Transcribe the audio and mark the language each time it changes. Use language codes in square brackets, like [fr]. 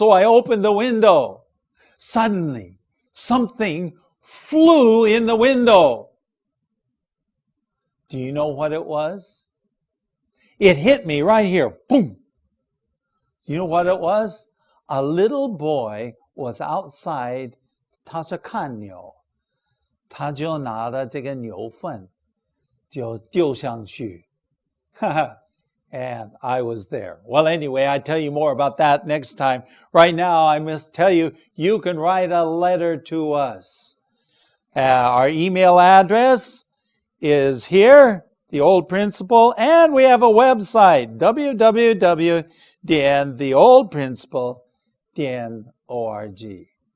[en] So I opened the window. Suddenly, something flew in the window. Do you know what it was? It hit me right here. Boom. You know what it was? A little boy was outside. [zh] 他是看牛，他就拿了这个牛粪，就丢上去。 [en] And I was there. Well, anyway, I tell you more about that next time. Right now, I must tell you, you can write a letter to us. Our email address is here, The Old Principle, and we have a website, www.theoldprinciple.org.